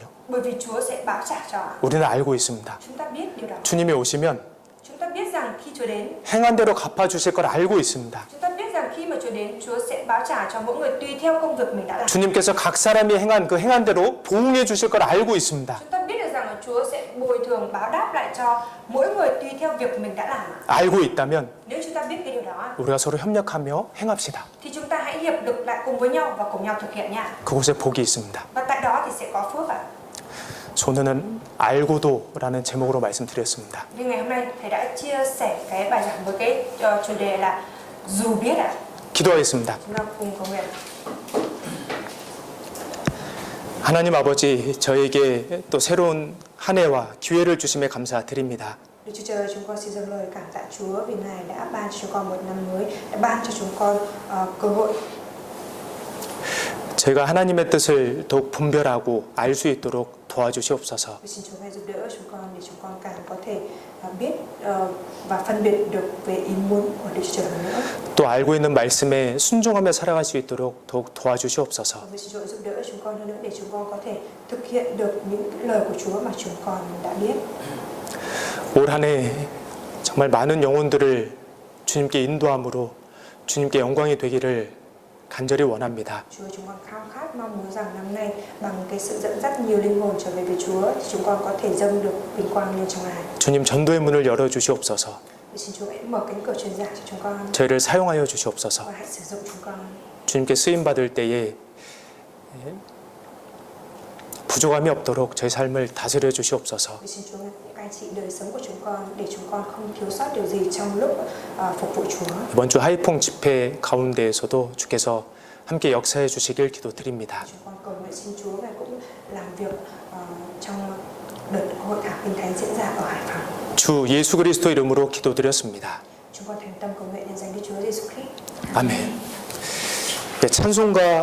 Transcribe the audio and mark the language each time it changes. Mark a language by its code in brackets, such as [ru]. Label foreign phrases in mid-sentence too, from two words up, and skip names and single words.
[vi] Bởi vì Chúa sẽ báo trả cho ạ. [ko] 우리는 알고 있습니다. [vi] Chúng ta biết điều đó. [ko] 주님이 오시면 [vi] Chúng ta biết rằng khi Chúa đến, [ko] 행한 대로 갚아주실 걸 알고 있습니다. [vi] chúng ta biết rằng khi mà Chúa đến, Chúa sẽ báo trả cho mỗi người tùy theo công việc mình đã làm. [ko] 주님께서 각 사람이 행한 그 행한 대로 보응해 주실 걸 알고 있습니다. [vi] Chúng ta biết được rằng là Chúa sẽ bồi thường báo đáp lại cho mỗi người tùy theo việc mình đã làm ạ. [ko] 알고 있다면 [vi] Nếu chúng ta biết cái điều đó [ko] 우리가 서로 협력하며 행합시다. [vi] thì chúng ta hãy hiệp lực lại cùng với nhau và cùng nhau thực hiện nha. [ko] 그곳에 복이 있습니다. [vi] Và tại đó thì sẽ có phước ạ. [ko] 저는 알고도라는 제목으로 말씀드렸습니다. [vi] Nhưng ngày hôm nay thầy đã chia sẻ cái bài giảng với cái chủ đề là dù biết ạ. [ko] 기도하겠습니다. [vi] Chúng ta cùng cầu nguyện. [ko] 하나님 아버지, 저에게 또 새로운 한 해와 기회를 주심에 감사드립니다. [vi] Đức Chúa Trời, chúng con xin dâng lời cảm tạ Chúa vì Ngài đã ban cho chúng con một năm mới, đã ban cho chúng con cơ hội. [ko] 저희가 하나님의 뜻을 더욱 분별하고 알 수 있도록 도와주시옵소서. [vi] Xin Chúa Ngài giúp đỡ chúng con để chúng con càng có thể biết và phân biệt được về ý muốn của Đức Chúa Trời hơn nữa. [ko] 또 알고 있는 말씀에 순종하며 살아갈 수 있도록 더욱 도와주시옵소서. [vi] Và xin Chúa giúp đỡ chúng con hơn nữa để chúng con có thể thực hiện được những lời của Chúa mà chúng con đã biết. [ko] 올 한 해 정말 많은 영혼들을 주님께 인도함으로 주님께 영광이 되기를 간절히 원합니다. [vi] Chúa, chúng con khao khát mong muốn rằng năm nay bằng cái sự dẫn dắt nhiều linh hồn trở về với Chúa thì chúng con có thể dâng được vinh quang lên trong Ngài. [ko] 주님 전도의 문을 열어 주시옵소서. [vi] Xin Chúa hãy mở cánh cửa truyền giáo cho chúng con [ko] 저희를 사용하여 주시옵소서. [vi] và hãy sử dụng chúng con. [ko] 주님께 쓰임 받을 때에 부족함이 없도록 저희 삶을 다스려 주시옵소서. [vi] Xin Chúa cai trị đời sống của chúng con để chúng con không thiếu sót điều gì trong lúc phục vụ Chúa. [ko] 이번 주 하이퐁 집회 가운데에서도 주께서 함께 역사해 주시길 기도드립니다. [vi] Chúng con cầu nguyện xin Chúa Ngài cũng làm việc trong đợt hội thảo kinh thánh diễn ra ở Hải Phòng. [ko] 주 예수 그리스도 이름으로 기도드렸습니다. [vi] Chúng con thành tâm cầu nguyện nhân danh Đức Chúa Giêsu Christ. [ko] 아멘. 네, 찬송가